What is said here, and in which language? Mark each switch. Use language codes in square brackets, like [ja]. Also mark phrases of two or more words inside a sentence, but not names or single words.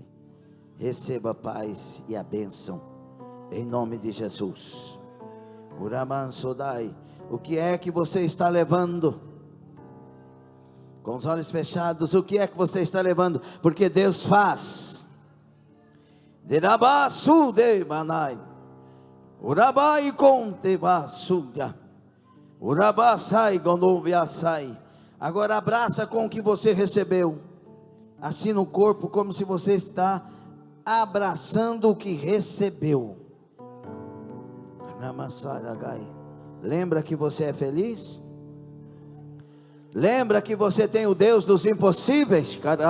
[pt] Receba a paz e a bênção, em nome de Jesus. Uraman Sodai. O que é que você está levando? Com os olhos fechados, o que é que você está levando? Porque Deus faz. Derabasu de manai, Urabai conte basuya, Urabasai gonoviasai. Agora abraça com o que você recebeu, assim no corpo, como se você está abraçando o que recebeu. Lembra que você é feliz? Lembra que você tem o Deus dos impossíveis?